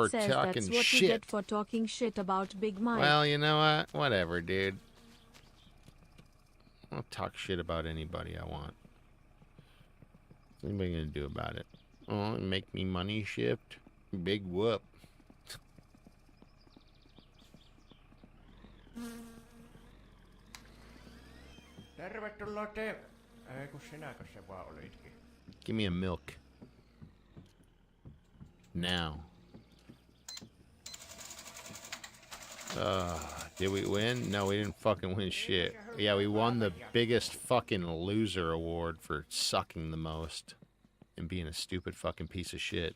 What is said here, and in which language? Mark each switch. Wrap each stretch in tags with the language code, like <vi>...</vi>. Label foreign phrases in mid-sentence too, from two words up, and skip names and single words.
<en>for says talking that's what shit. you get for talking shit about Big Mike. Well, you know what? Whatever, dude. I'll talk shit about anybody I want. What's anybody gonna do about it? Oh, make me money shift. Big whoop.</en> <fi>Tervetuloa te... Ei kun sinäkö se vaan olitkin?</fi> <en>Give me a milk. Now. Did we win? No, we didn't fucking win shit. Yeah, we won the biggest fucking loser award for sucking the most and being a stupid fucking piece of shit.</en>